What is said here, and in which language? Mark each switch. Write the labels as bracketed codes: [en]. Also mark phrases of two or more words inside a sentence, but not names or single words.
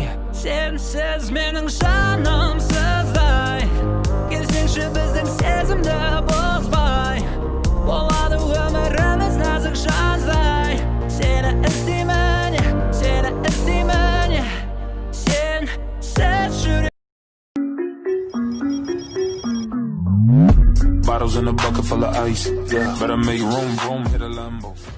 [kk] Sensiz менің жанымсыздай. Келсеңші біздің сезімді бозбай. Болады өміріміз нәзік жаздай. Seni іздеймін, seni іздеймін. Sensiz жүрек. [en] Bottles in a bucket full of ice. Yeah, better make room, room, hit a Lambo.